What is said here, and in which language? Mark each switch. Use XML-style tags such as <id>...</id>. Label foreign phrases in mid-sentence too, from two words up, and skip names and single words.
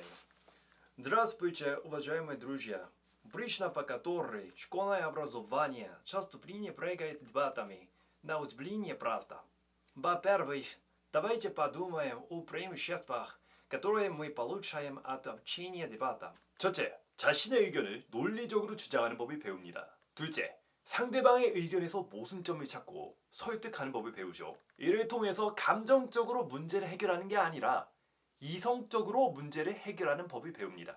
<ru>Здравствуйте, уважаемые друзья. Причина, по которой школьное образование часто пренебрегает дебатами на удивление проста. Во-первых, давайте подумаем о преимуществах, которые мы получаем от общения дебата.</ru> <ko>첫째, 자신의 의견을 논리적으로 주장하는 법을 배웁니다. 둘째, 상대방의 의견에서 모순점을 찾고 설득하는 법을 배우죠. 이를 통해서 감정적으로 문제를 해결하는 게 아니라 이성적으로 문제를 해결하는 법을 배웁니다.</ko>